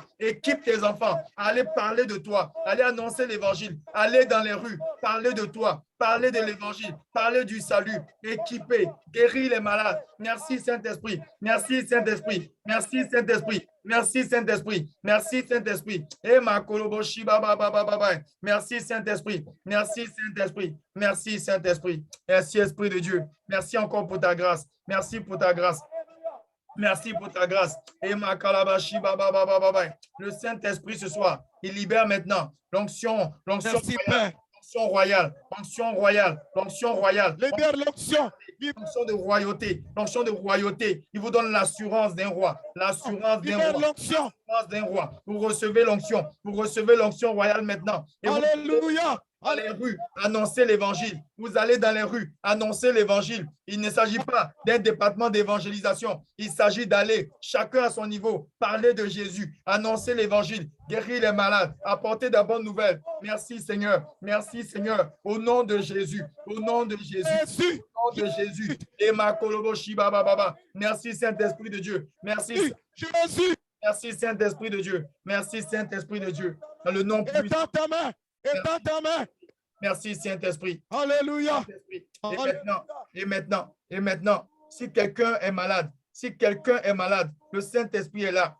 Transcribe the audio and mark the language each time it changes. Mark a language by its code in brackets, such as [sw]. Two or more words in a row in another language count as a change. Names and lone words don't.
[fr] Équipe tes enfants, allez parler de toi, allez annoncer l'évangile, allez dans les rues, parler de toi, parler de l'évangile, parler du salut, équiper, guérir les malades. Merci Saint-Esprit, merci Saint-Esprit, merci Saint-Esprit, merci Saint-Esprit, merci Saint-Esprit. Et ma koloboshi baba baba baba. Merci Saint-Esprit, merci Saint-Esprit, merci Saint-Esprit, merci Esprit de Dieu. Merci encore pour ta grâce, merci pour ta grâce. Merci pour ta grâce. Et ma kalabashi baba baba baba. Le Saint-Esprit ce soir, il libère maintenant l'onction, l'onction royale, l'onction royale, l'onction royale. Libère l'onction. L'onction de royauté, l'onction de royauté. Il vous donne l'assurance d'un roi, l'assurance d'un roi. L'onction d'un roi. Vous recevez l'onction royale maintenant. Et alléluia. Dans les rues, annoncer l'évangile. Vous allez dans les rues, annoncer l'évangile. Il ne s'agit pas d'un département d'évangélisation. Il s'agit d'aller, chacun à son niveau, parler de Jésus, annoncer l'évangile, guérir les malades, apporter de bonnes nouvelles. Merci Seigneur. Merci Seigneur. Au nom de Jésus. Au nom de Jésus. Au nom de Jésus. Et ma kolobo shiba baba. Merci Saint-Esprit de Dieu. Merci Jésus. Merci Saint-Esprit de Dieu. Merci Saint-Esprit de Dieu. Dans le nom puissant. Étends ta main. Étends ta main. Merci Saint-Esprit. Alléluia. Et maintenant, si quelqu'un est malade, le Saint-Esprit est là.